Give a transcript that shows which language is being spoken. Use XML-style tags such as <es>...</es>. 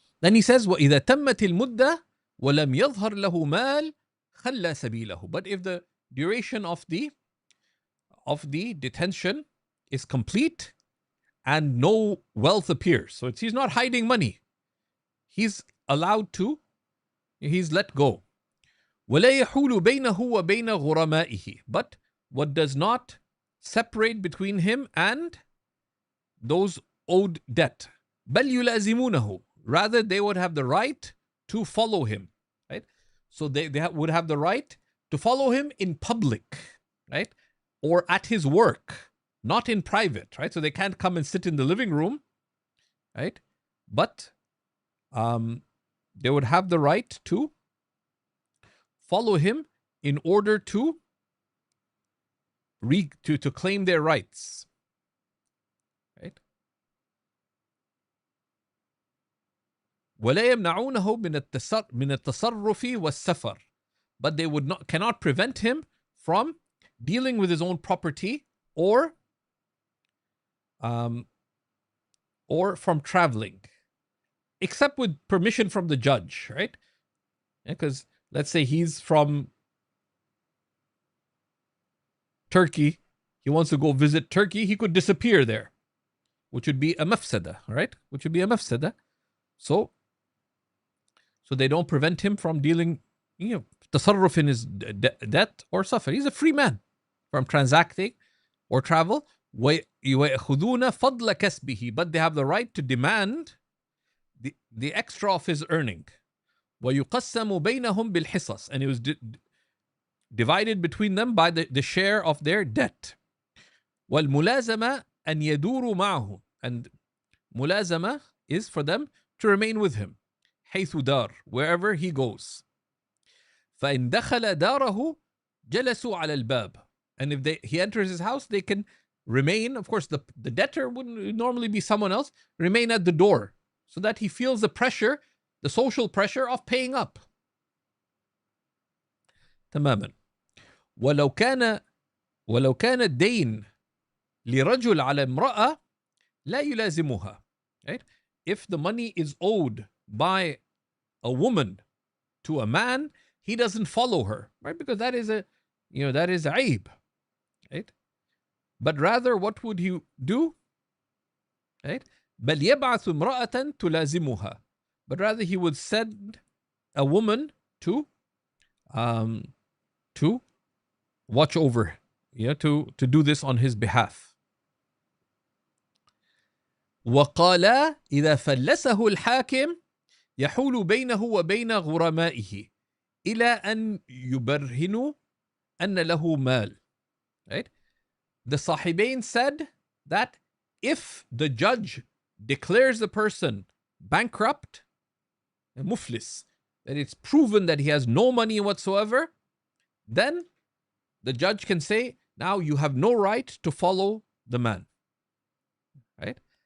<en>Then he says,</en> <ar>وَإِذَا تَمَّتِ الْمُدَّةِ وَلَمْ يَظْهَرْ لَهُ مَالٍ خَلَّى سَبِيلَهُ.</ar> <en>But if the duration of the detention is complete and no wealth appears, so he's not hiding money, he's allowed to, he's let go.</en> <ar>وَلَا يَحُولُ بَيْنَهُ وَبَيْنَ غُرَمَائِهِ.</ar> <en>But what does not separate between him and those owed debt.</en> <ar>بَلْ يُلَازِمُونَهُ.</ar> <en>Rather, they would have the right to follow him, right? So they would have the right to follow him in public, right? Or at his work, not in private, right? So they can't come and sit in the living room, right? But they would have the right to follow him in order to claim their rights, right?</en> <ar>ولا يمنعونه من التصرف والسفر.</ar> <en>But they cannot prevent him from dealing with his own property or from traveling, except with permission from the judge, right? Because let's say he's from Turkey, he wants to go visit Turkey, he could disappear there, which would be a mafsada, right? Which would be a mafsada. So they don't prevent him from dealing, tasarruf in his debt or suffer. He's a free man from transacting or travel.</en> <ar>وَيَأْخُذُونَ فَضْلَ كَسْبِهِ.</ar> <en>But they have the right to demand the extra of his earning.</en> <ar>وَيُقَسَّمُ بَيْنَهُمْ بِالْحِصَص.</ar> <en>And it was divided between them by the share of their debt.</en> <ar>وَالْمُلَازَمَةَ أَنْ يَدُورُوا مَعَهُ.</ar> <en>And mulazama is for them to remain with him.</en> <ar>حيث دار,</ar> <en>wherever he goes.</en> <ar>فإن دخل داره جلسوا على الباب.</ar> <en>And if he enters his house, they can remain. Of course, the debtor wouldn't normally be someone else. Remain at the door so that he feels the pressure, the social pressure of paying up.</en> <ar>تماما. ولو كان الدين لرجل على امرأة لا يلازمها.</ar> <en>Right? If the money is owed by a woman to a man, he doesn't follow her, right? Because that is a aib, right? But rather, what would he do? Right?</en> <ar>بل يبعث امرأة تلازمها.</ar> <en>But rather, he would send a woman to watch over, to do this on his behalf.</en> <ar>وقال إذا فلسه الحاكم يحول بينه وبين غرمائه إلى أن يبرهنوا أن له مال.</ar> <en>Right? The Sahibain said that if the judge declares the person bankrupt, muflis, that it's proven that he has no money whatsoever, then the judge can say, now you have no right to follow the man. Right?</en>